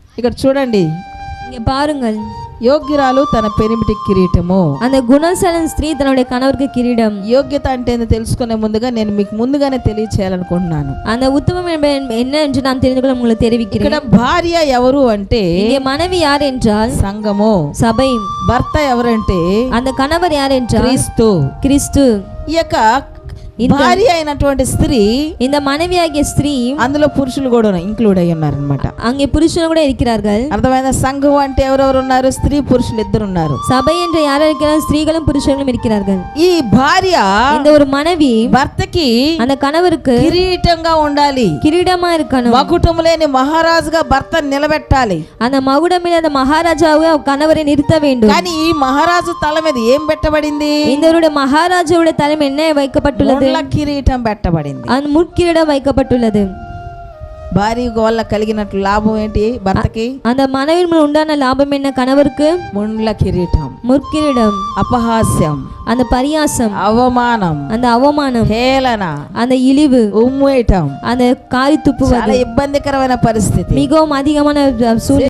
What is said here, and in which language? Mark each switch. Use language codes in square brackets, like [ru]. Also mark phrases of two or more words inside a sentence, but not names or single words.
[te] ఇక్కడ చూడండి, [ta] இங்க பாருங்கள், [te] యోగ్యురాలు తన పెనిమిటి కిరీటము. [ta] அந்த குணசாலன் ஸ்திரீ தன்னுடைய கணவருக்கு கிரீடம். [te] యోగ్యత అంటే ఏందో తెలుసుకునే ముందుగా నేను మీకు ముందుగానే తెలియచేయాలనుకుంటున్నాను. [ta] அந்த உத்தமம் என்ன என்று நான் தெரிந்து கொள்ள உங்களுக்கு தெரிவிக்கிறேன். [te] ఇక్కడ భార్య ఎవరు అంటే [ta] இங்கே மனைவி யார் என்றால் [te] సంఘము, [ta] சபை. [te] భర్త ఎవరంటే [ta] அந்த கணவர் யார் என்றால் [te] క్రీస్తు. [ta] கிறிஸ்து. [te] ఈ యొక్క భార్య అయినటువంటి స్త్రీ, [ta] இந்த மனைவியாகிய ஸ்திரீ, [te] అందులో పురుషులు కూడా ఇంక్లూడ్ అయి ఉన్నారు అన్నమాట. [ta] அங்கே புருஷன் கூட இருக்கிறார்கள். [te] అర్థమైందా? సంఘం అంటే ఎవరెవరు ఉన్నారు? స్త్రీ పురుషులు ఇద్దరు ఉన్నారు. [ta] சபை என்று யார் இருக்கிறார்கள்? ஸ்திரீகளும் புருஷர்களும் இருக்கிறார்கள். [te] ఈ భార్య, [ta] இந்த ஒரு மனைவி [te] భర్తకి [ta] அந்த கணவருக்கு [te] కిరీటంగా ఉండాలి, [ta] கிரீடமா இருக்கணும். [te] మకుటం లేని మహారాజుగా భర్త నిలబెట్టాలి. [ta] அந்த மகுடமில் அந்த மகாராஜாவை கணவரை நிறுத்த வேண்டும். [te] కానీ ఈ మహారాజు తల మీద ఏం పెట్టబడింది? [ta] இந்தவருடைய மகாராஜாவுடைய தலைமை என்ன வைக்கப்பட்டுள்ளது? [te] కిరీటం పెట్టబడింది. [ta] அந்த முட்கிரீடம் வைக்கப்பட்டுள்ளது. [te] భార్య వల్ల కలిగినట్లు లాభం ఏంటి? భర్తకి [ta] அந்த மனைவி உண்டான லாபம் என்ன? கணவருக்கு [te] ముండ్ల కిరీటం, [ta] முற்கிரீடம், [te] అపహాస్యం, [ta] அந்த பரியாசம், [te] అవమానం, [ta] அந்த அவமானம், [te] హేళన, [ta] அந்த இழிவு, [te] ఉమ్మేయటం, [ta] அந்த காரி துப்புவது, [te] చాలా ఇబ్బందికరమైన పరిస్థితి. [ta] மிகவும் அதிகமான சூழ்நிலை.